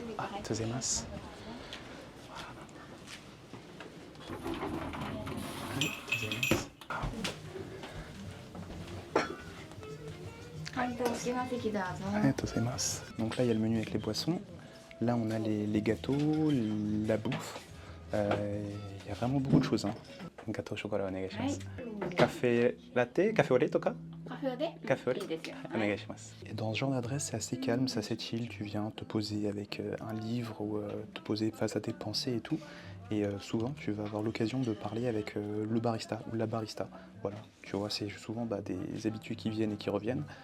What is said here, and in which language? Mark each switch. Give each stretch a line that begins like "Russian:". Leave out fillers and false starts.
Japanese: ありがとうございます。はい、ありがとうございます。ありがとうございます。
French: Donc là, il y a le menu avec les boissons. Là, on a les gâteaux, la bouffe. Il y a vraiment beaucoup de choses. Hein. Gâteau au chocolat,
Japanese: お願いします。カフェラテ、カフェオレとか？
French: Café au lait. Et dans ce genre d'adresse, c'est assez calme, c'est assez chill. Tu viens te poser avec un livre ou te poser face à tes pensées et tout. Et souvent, tu vas avoir l'occasion de parler avec le barista ou la barista. Voilà, tu vois, c'est souvent des habitués qui viennent et qui reviennent.